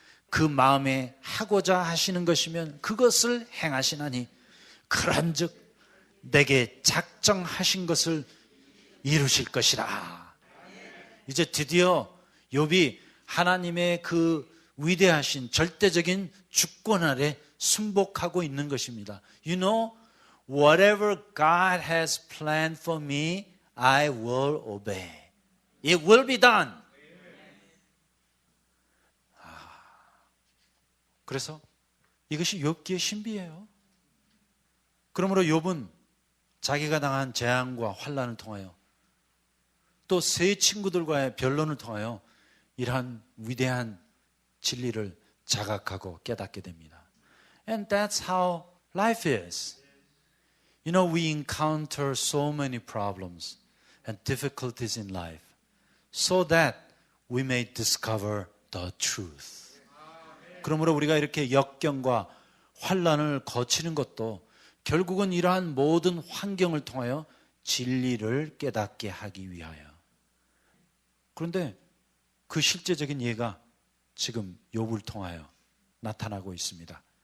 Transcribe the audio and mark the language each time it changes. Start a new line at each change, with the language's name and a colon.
Korean: 그 마음에 하고자 하시는 것이면 그것을 행하시나니 그런즉 내게 작정하신 것을 이루실 것이라. 이제 드디어 욥이 하나님의 그 위대하신 절대적인 주권 아래 순복하고 있는 것입니다.
English: You know, whatever God has planned for me, I will obey. It will be done.
Korean: 그래서 이것이 욥기의 신비예요. 그러므로 욥은 자기가 당한 재앙과 환난을 통하여 또 세 친구들과의 변론을 통하여 이러한 위대한 진리를 자각하고 깨닫게 됩니다.
English: And that's how life is. You know, we encounter so many problems and difficulties in life so that we may discover the truth.
Korean: 그러므로 우리가 이렇게 역경과 환난을 거치는 것도 결국은 이러한 모든 환경을 통하여 진리를 깨닫게 하기 위하여. 그런데 그 실제적인 예가 지금 욥을 통하여 나타나고 있습니다.